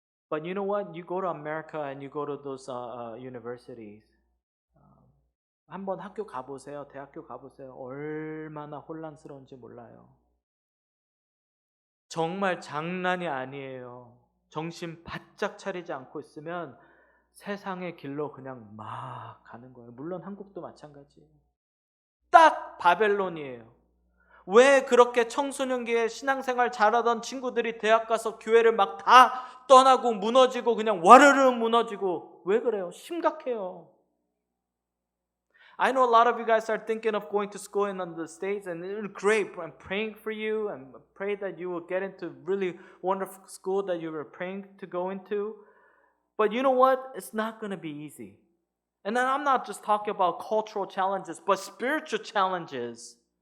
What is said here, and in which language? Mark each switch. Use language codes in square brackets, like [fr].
[en] But you know what? You go to America and you go to those universities. [ko] 한번 학교 가보세요. 대학교 가보세요. 얼마나 혼란스러운지 몰라요. 정말 장난이 아니에요. 정신 바짝 차리지 않고 있으면 세상의 길로 그냥 막 가는 거예요. 물론 한국도 마찬가지예요. 딱 바벨론이에요. 왜 그렇게 청소년기에 신앙생활 잘하던 친구들이 대학 가서 교회를 막 다 떠나고 무너지고 그냥 와르르 무너지고 왜 그래요? 심각해요. [en] I know a lot of you guys are thinking of going to school in the States, and it's great. I'm praying for you and pray that you will get into really wonderful school that you were praying to go into. But you know what? It's not going to be easy. And then I'm not just talking about cultural challenges, but spiritual challenges.